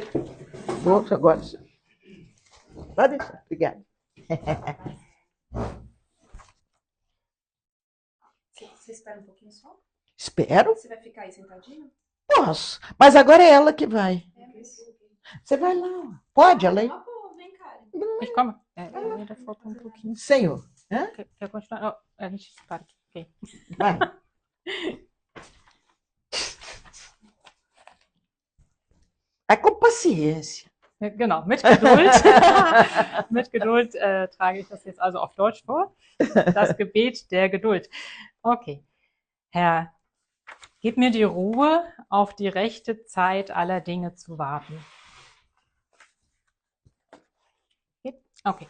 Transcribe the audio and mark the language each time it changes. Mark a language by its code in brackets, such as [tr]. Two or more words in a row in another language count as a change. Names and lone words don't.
[pt] Pronto, agora. Pode deixar, obrigada. Você espera um pouquinho só? Espero. Você vai ficar aí sentadinho? Posso, mas agora é ela que vai. Você vai lá. Pode, ela aí? Vem, Karen. [de] Ich komme. [pt] Da falta um pouquinho. Senhor. Hã? Quer continuar? Oh, a gente para aqui. Okay. Vai. Vai com paciência. [de] Genau, mit Geduld. Mit Geduld trage ich das jetzt also auf Deutsch vor. Das Gebet der Geduld. Okay. Herr, gib mir die Ruhe, auf die rechte Zeit aller Dinge zu warten. Okay.